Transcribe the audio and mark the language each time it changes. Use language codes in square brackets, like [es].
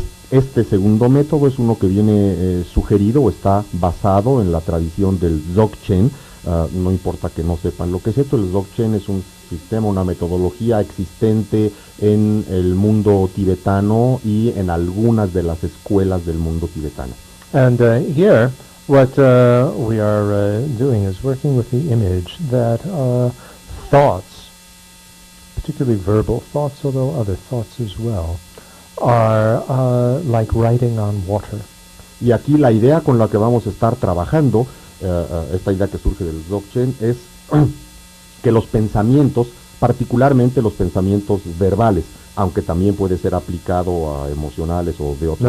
[es] Este segundo método es uno que viene sugerido o está basado en la tradición del Dzogchen. No importa que no sepan lo que es esto, el Dzogchen es un sistema, una metodología existente en el mundo tibetano y en algunas de las escuelas del mundo tibetano. [en] And here, what we are doing is working with the image that thoughts, particularly verbal thoughts, although other thoughts as well, are like writing on water. [es] Y aquí la idea con la que vamos a estar trabajando, esta idea que surge del Dzogchen, es que los pensamientos, particularmente los pensamientos verbales, aunque también puede ser aplicado a emocionales o de otro